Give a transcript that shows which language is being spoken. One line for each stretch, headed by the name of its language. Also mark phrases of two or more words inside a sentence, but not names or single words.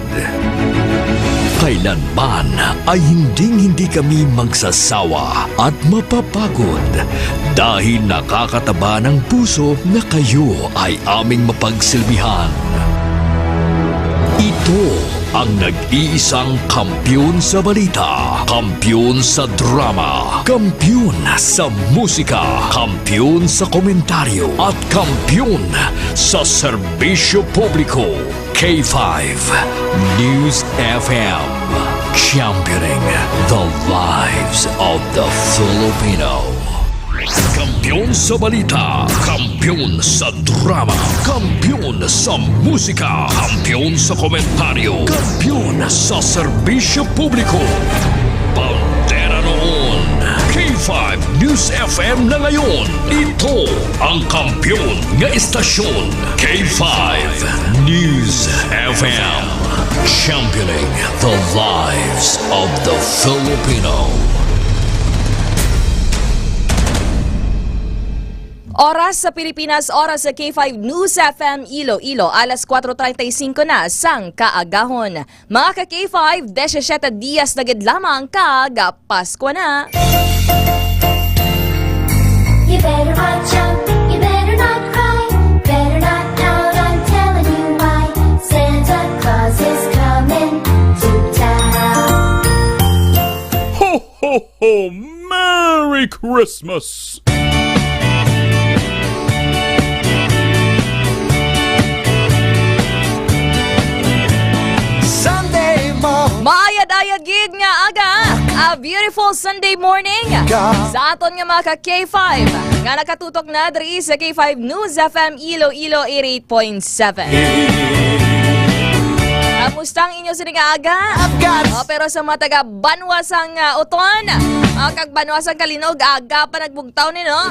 Filipino: Kailanman ay hindi kami magsasawa at mapapagod dahil nakakataba ng puso na kayo ay aming mapagsilbihan. Ito ang nag-iisang kampiyon sa balita, kampiyon sa drama, kampiyon sa musika, kampiyon sa komentaryo, at kampiyon sa serbisyo publiko. K5 News FM,
English: championing the lives of the Filipino.
Filipino: Kampiyon sa balita, kampiyon sa drama, kampiyon sa musika, kampiyon sa komentaryo, kampiyon sa serbisyo publiko. Bandera noon, K5 News FM na ngayon. Ito ang kampiyon nga istasyon, K5 News FM,
English: championing the lives of the Filipino.
Hiligaynon: Oras sa Pilipinas, oras sa K5 News FM Iloilo, alas 4:35 na sang kaagahon. Mga ka-K5, 17 Dias na gid lamang kag Pasko na.
English: You better watch out, you better not cry, better not pout, I'm telling you why. Santa Claus is coming to town. Ho, ho, ho! Merry Christmas!
Hiligaynon: Maayad-ayad gid nga aga,
English: a beautiful Sunday morning
Hiligaynon: sa aton nga mga ka-K5 nga nakatutok na diri sa K5 News FM Iloilo 88.7. Kamusta ang inyo sining aga? Pero sa mga taga Banwasang Uton, kag Banwasang Kalinog, aga pa nagbugtaw ni no?